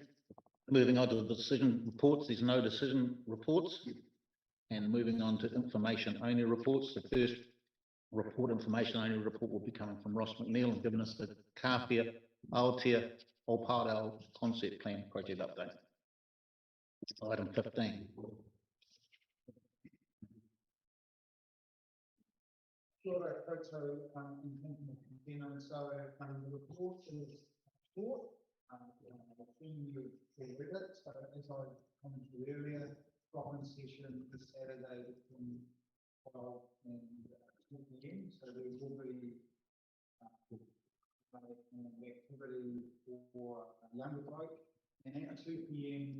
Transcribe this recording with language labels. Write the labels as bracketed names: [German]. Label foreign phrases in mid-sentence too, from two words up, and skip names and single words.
[English] Moving on to the decision reports, there's no decision reports. And moving on to information only reports, the first report, information only report, will be coming from Ross McNeil and giving us the Kāwhia, Aotea, Oparo concept plan project update. Item 15. [Māori] Kia ora koutou, [English] in thinking of container, so the report is short. I've seen you read it, so as I commented earlier, province session this Saturday between 12 and 2 p.m. So there will be an activity for younger folk, and at 2 p.m.